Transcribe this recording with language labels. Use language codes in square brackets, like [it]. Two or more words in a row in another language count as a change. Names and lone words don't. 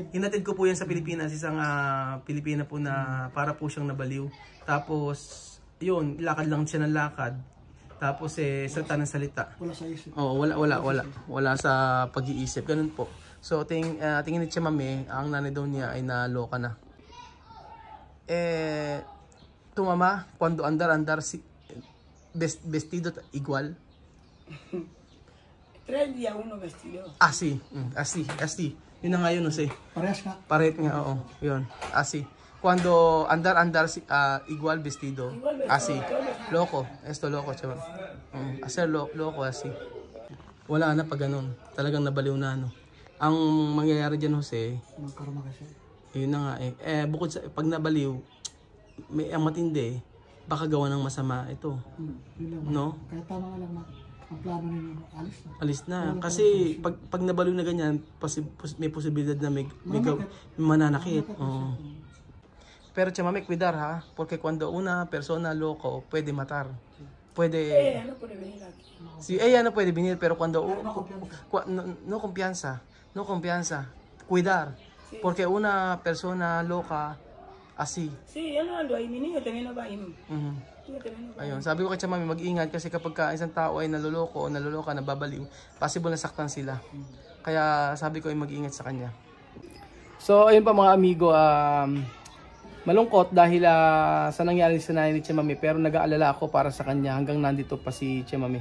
[tl] Inatid ko po yan sa Pilipinas. Isang Pilipina po na para po siyang nabaliw. Tapos, yun, lakad lang siya ng lakad. Tapos, salita ng salita. Wala sa isip. Oo, wala sa pag-iisip. Ganun po. So, tingin ni Tia Mami, ang nanay daw niya ay naloka na. [es] Tu mamá, cuando andar vestido igual. 3 días uno vestido. Así. [tl] Yun na nga yun, [es] no sé. [tl] Parehas ka. Paret nga, oo. Yun, [es] así. Cuando andar igual vestido. Así. Loco. Esto loco, chaval. Hacer loco, así. [tl] Wala na pag ganun. Talagang nabaliw na, no. Ang mangyayari dyan, Jose, Magkarama kasi. yun na nga eh. Bukod sa pag nabaliw, may ang matindi, baka gawa ng masama ito. Yun lang. No? Kaya tama nga lang na ang plano ninyo, alis na. Alis na. Kasi pag nabaliw na ganyan, may posibilidad na may mananakit. Oo. Pero Tia Mami, [es] cuidar ha. Porque cuando una persona loco puede matar. Puede... No puede venir aquí. Si ella no puede venir, pero cuando... No confianza. No confianza. Cuidar. Porque una persona loca, así. Sí, yo no ando ahí, mi niño también no va ahí. [tl] Ayun, sabi ko kay Tia Mami, mag-ingat kasi kapag isang tao ay naluloko o naloloka, nababaliw, possible na saktan sila. Kaya sabi ko ay mag-ingat sa kanya. So, ayun pa mga amigo, malungkot dahil sa nangyari sa nanay ni Tia Mami, pero nag-aalala ako para sa kanya hanggang nandito pa si Tia Mami.